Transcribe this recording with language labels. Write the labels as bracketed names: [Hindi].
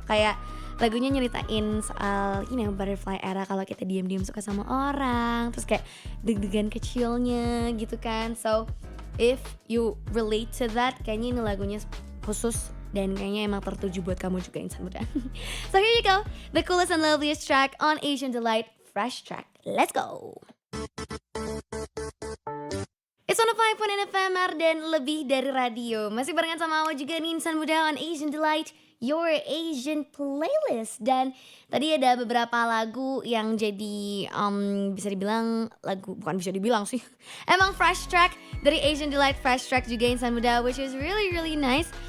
[Indonesian] Kayak lagunya nyeritain soal butterfly era kalau kita diam-diam suka sama orang, terus kayak deg-degan kecilnya gitu kan. [English] So if you relate to that, [Indonesian] kayaknya ini lagunya khusus dan kayaknya emang tertuju buat kamu juga Insan Muda. [English] So here you go, the coolest and loveliest track on Asian Delight, Fresh Track. Let's go. It's [Indonesian] 105.9 FM dan lebih dari radio. Masih barengan sama Awa juga nih Insan Muda on Asian Delight, your Asian playlist. Dan tadi ada beberapa lagu yang jadi bisa dibilang lagu, bukan bisa dibilang sih, emang fresh track dari Asian Delight Fresh Track juga Insan Muda, [English] which is really really nice.